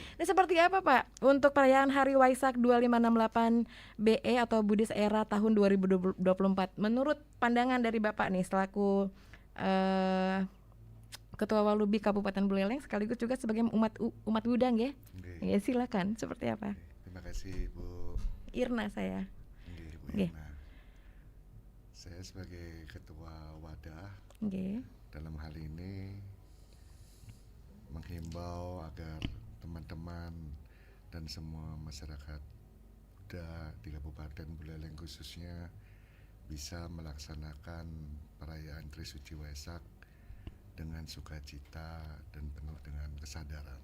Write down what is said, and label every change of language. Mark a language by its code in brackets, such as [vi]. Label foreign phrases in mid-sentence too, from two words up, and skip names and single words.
[id] Ini seperti apa Pak untuk perayaan Hari Waisak 2568 BE atau [en] Buddhist Era [id] tahun 2024? Menurut pandangan dari Bapak nih selaku Ketua Walubi Kabupaten Buleleng sekaligus juga sebagai umat Buddha ya. Ya silakan, seperti apa? Terima kasih Bu Irna saya. Bu Nggih. Irna. Saya sebagai Ketua Wadah Nggih. dalam hal ini menghimbau agar teman-teman dan semua masyarakat Buddha di Kabupaten Buleleng khususnya bisa melaksanakan perayaan Trisuci Waisak dengan sukacita dan penuh dengan kesadaran.